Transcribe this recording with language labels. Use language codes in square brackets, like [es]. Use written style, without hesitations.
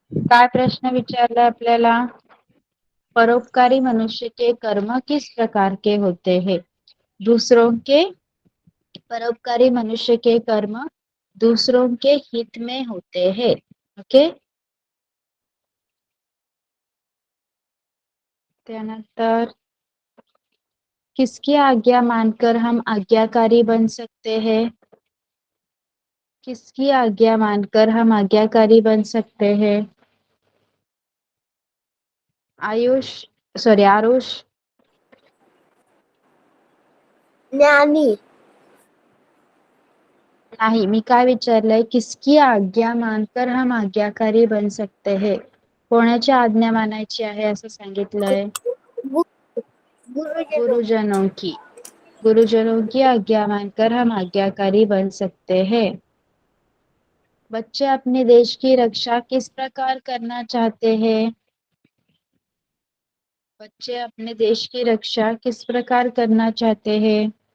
[mr] काय प्रश्न विचारला आपल्याला? [hi] परोपकारी मनुष्य के कर्म किस प्रकार के होते हैं? दूसरों के परोपकारी मनुष्य के कर्म दूसरों के हित में होते हैं. ओके. त्यानंतर किसकी आज्ञा मानकर हम आज्ञाकारी बन सकते हैं? किसकी आज्ञा मानकर हम आज्ञाकारी बन सकते हैं? [en] Ayush. Sorry, Arush. [hi] ज्ञानी [mr] नाही, मी काय विचारलंय, [hi] किसकी आज्ञा मानकर हम आज्ञाकारी बन सकते हैं? [mr] कोणाची आज्ञा मानायची आहे असं सांगितलंय? [hi] गुरुजनों गुरुजनों की. गुरुजनों की आज्ञा मानकर हम आज्ञाकारी बन सकते हैं. बच्चे अपने देश की रक्षा किस प्रकार करना चाहते हैं? बच्चे अपने देश की रक्षा किस प्रकार करना चाहते हैं?